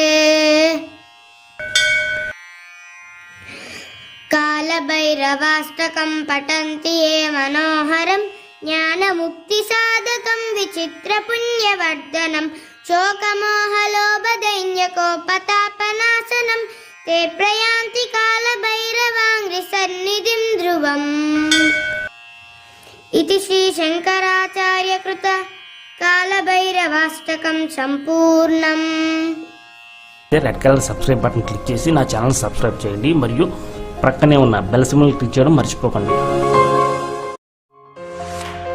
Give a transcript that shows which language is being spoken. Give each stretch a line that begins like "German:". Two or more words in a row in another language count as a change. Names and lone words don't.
Sanskrit: कालभैरवाष्टकं पठन्ति ये मनोहरं ज्ञानमुक्तिसाधकं विचित्रपुण्यवर्धनं शोकमोहलोभदैन्यकोपतापनाशनं ते प्रयान्ति कालभैरवाङ्घ्रिसन्निधिं ध्रुवम् इति श्रीशङ्कराचार्यकृत कालभैरवाष्टकं सम्पूर्णम्।
English: red colour subscribe button
Telugu: క్లిక్ చేసి నా ఛానల్ సబ్స్క్రైబ్ చేయండి మరియు ప్రక్కనే ఉన్న
English: bell symbol
Telugu: క్లిక్ చేయడం మర్చిపోకండి.